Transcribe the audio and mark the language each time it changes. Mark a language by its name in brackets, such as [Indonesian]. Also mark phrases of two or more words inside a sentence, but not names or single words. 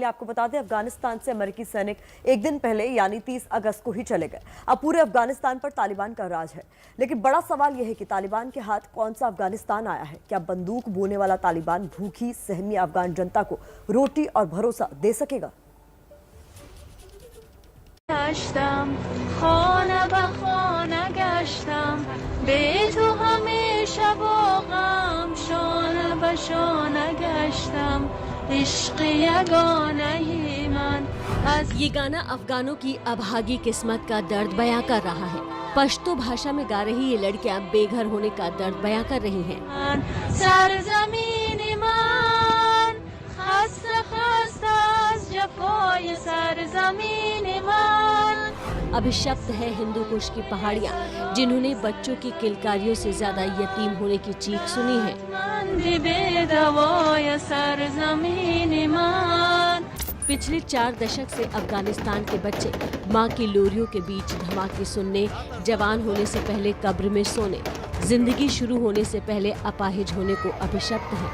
[Hindi] आपको बता दें, अफगानिस्तान से अमेरिकी सैनिक एक दिन पहले यानी 30 अगस्त को ही चले गए। अब पूरे अफगानिस्तान पर तालिबान का राज है, लेकिन बड़ा सवाल यह है कि तालिबान के हाथ कौन सा अफगानिस्तान आया है। क्या बंदूक बोने वाला तालिबान भूखी सहमी अफगान जनता को रोटी और भरोसा दे सकेगा? [Persian] گشتم خانه به خانه گشتم به تو همیشه با غم شانه به شانه گشتم عشق یگانه من از [Hindi] ये गाना अफगानों की अभागी किस्मत का दर्द बयां कर रहा है। पश्तो भाषा में गा रही ये लड़कियां बेघर होने का दर्द बयां कर रही हैं। [Persian] सरजमीन من خسته خسته از جفای सरजमीन من। [Hindi] अभिशप्त है हिंदू कुश की पहाड़ियाँ, जिन्होंने बच्चों की किलकारियों से ज्यादा यतीम होने की चीख सुनी है। पिछले 4 दशक से अफगानिस्तान के बच्चे माँ की लोरियों के बीच धमाके सुनने, जवान होने से पहले कब्र में सोने, जिंदगी शुरू होने से पहले अपाहिज होने को अभिशप्त हैं।